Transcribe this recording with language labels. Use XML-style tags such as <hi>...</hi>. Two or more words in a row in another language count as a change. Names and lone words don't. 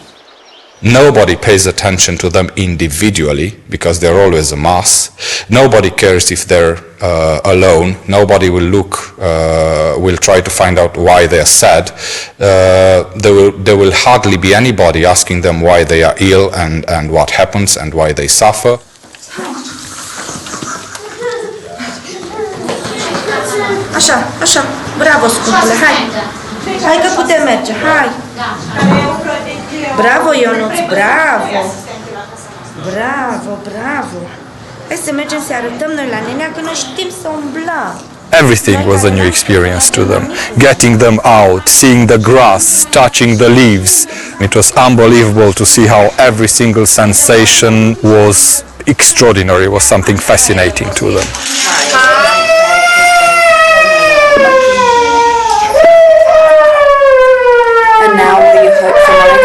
<en>Nobody pays attention to them individually because they're always a mass. Nobody cares if they're alone. Nobody will will try to find out why they are sad. There will hardly be anybody asking them why they are ill and what happens and why they suffer.</en> <ro>Așa, bravo scumpule, hai că putem merge, hai! Bravo Ionuț, bravo! Hai să mergem să arătăm noi la nenea că noi știm să umblăm.</ro> <en>Everything was a new experience to them. Getting them out, seeing the grass, touching the leaves. It was unbelievable to see how every single sensation was extraordinary, was something fascinating to them. And now what do you hope for Monica?</en>